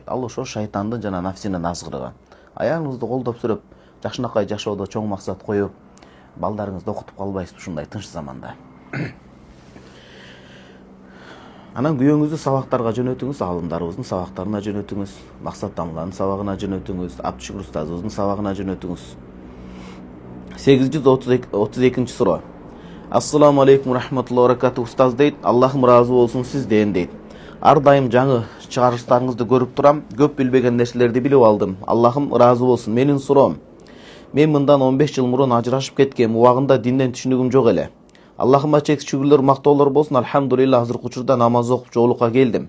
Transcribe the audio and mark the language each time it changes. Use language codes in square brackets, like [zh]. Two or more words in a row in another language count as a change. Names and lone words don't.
[ky] Ал ошо шайтандын жана нафсинин азгырыгы. Аялыңызды колдоп сүрөп, жакшынакай жашоодо чоң максат коюп, балдарыңызды окутуп калбайсызбы ушундай тынч заманда. Анан күйөөңүздү сабактарга жөнөтүңүз, алымдарыбыздын сабактарына жөнөтүңүз, Максат Тамланын сабагына жөнөтүңүз, Абдышүкүр устазыбыздын сабагына жөнөтүңүз. 832 сура. [ar] السلام عليكم رحمة الله و بركاته. [ky] Устаз дейт, Аллахым ыраазы болсун сизден дейт. Ар дайым жаңы чыгарыштарыңызды көрүп турам, көп билбеген нерселерди билип алдым. Аллахым ыраазы болсун. Менин суроом. Мен мындан 15 жыл мурун ажырашып кеткем, убагында динден түшүнүгүм жок эле. Аллахыма чексиз шүгүрлөр, мактоолор болсун. Алхамдулилла, азыркы учурда намаз окуп жоолукка келдим.